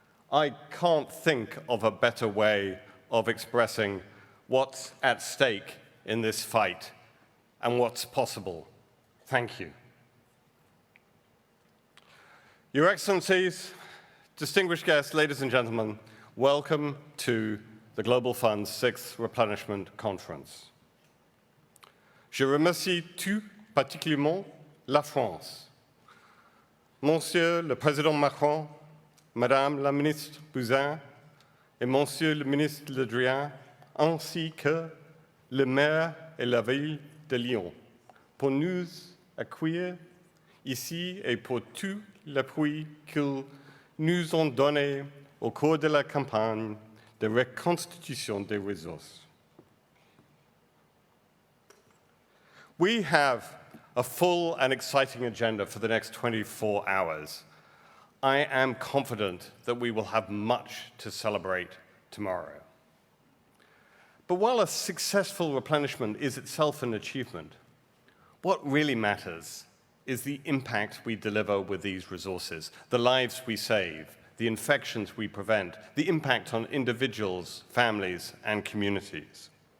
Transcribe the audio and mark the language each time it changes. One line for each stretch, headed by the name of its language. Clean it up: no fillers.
English: I can't think of a better way of expressing what's at stake in this fight and what's possible. Thank you. Your Excellencies, distinguished guests, ladies and gentlemen, welcome to the Global Fund's 6th Replenishment Conference.
French: Je remercie tout particulièrement la France, Monsieur le Président Macron, Madame la Ministre Buzyn et Monsieur le Ministre Le Drian, ainsi que le maire et la ville de Lyon, pour nous accueillir ici et pour tout l'appui qu'ils nous ont donné au cours de la campagne de reconstitution des ressources.
English: We have a full and exciting agenda for the next 24 hours. I am confident that we will have much to celebrate tomorrow. But while a successful replenishment is itself an achievement, what really matters is the impact we deliver with these resources, the lives we save, the infections we prevent, the impact on individuals, families, and communities.